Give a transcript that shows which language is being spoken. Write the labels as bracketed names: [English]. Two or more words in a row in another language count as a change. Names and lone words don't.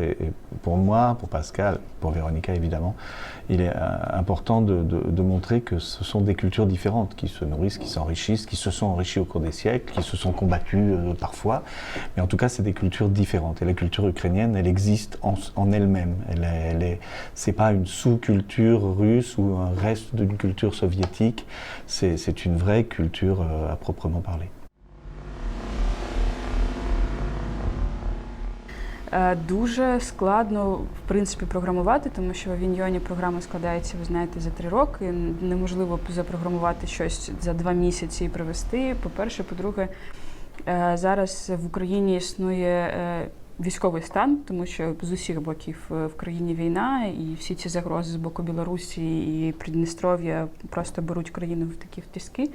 [French] Et pour moi, pour Pascal, pour Véronica évidemment, il est important de montrer que ce sont des cultures différentes qui se nourrissent, qui s'enrichissent, qui se sont enrichies au cours des siècles, qui se sont combattues parfois. Mais en tout cas, c'est des cultures différentes. Et la culture ukrainienne, elle existe en elle-même. C'est pas une sous-culture russe ou un reste d'une culture soviétique. C'est une vraie culture à proprement parler. [Ukrainian] Дуже складно, в принципі, програмувати, тому що в Авіньйоні програма складається, ви знаєте, за 3 роки. Неможливо запрограмувати щось за 2 місяці і привести. По-перше, по-друге, зараз в Україні існує військовий стан, тому що з усіх боків в країні війна, і всі ці загрози з боку Білорусі і Придністров'я просто беруть країну в такі тиски.